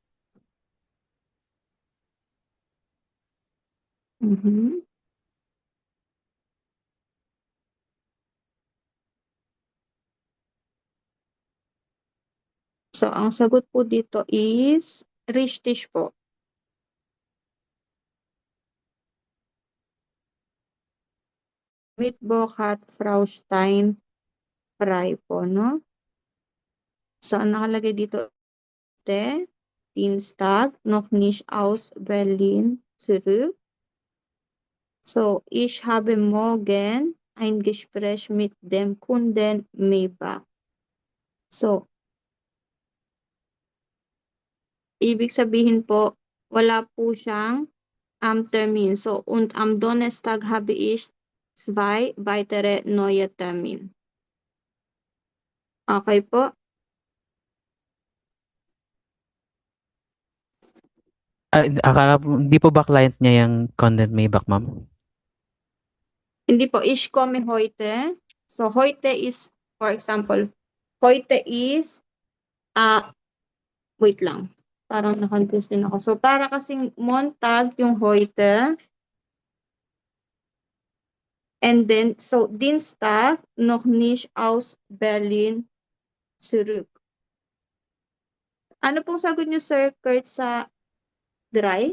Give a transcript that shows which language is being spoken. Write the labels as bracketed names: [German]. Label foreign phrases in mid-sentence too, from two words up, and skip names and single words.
[Filipino] So, ang sagot po dito is richtig po. [German] Mittwoch hat Frau Stein frei po, no? [Filipino] So, ang nakalagay dito, [German] Dienstag, noch nicht aus Berlin zurück. So, ich habe morgen ein Gespräch mit dem Kunden Maybach. [Filipino] So, ibig sabihin po, wala po siyang Termin. [German] So, und am Donnerstag habe ich 2 weitere neue Termin. [Filipino] Okay po? Hindi po ba client niya yung content Maybach, ma'am? Hindi po. [German] Ich komme heute. [English] So, heute is, for example, heute is, wait lang. [Filipino] Parang na-confuse din ako. So, para kasing Montag yung heute. [English] And then, so, [German] Dienstag noch nicht aus Berlin zurück. [Filipino] Ano pong sagot niyo, Sir Kurt, sa dry?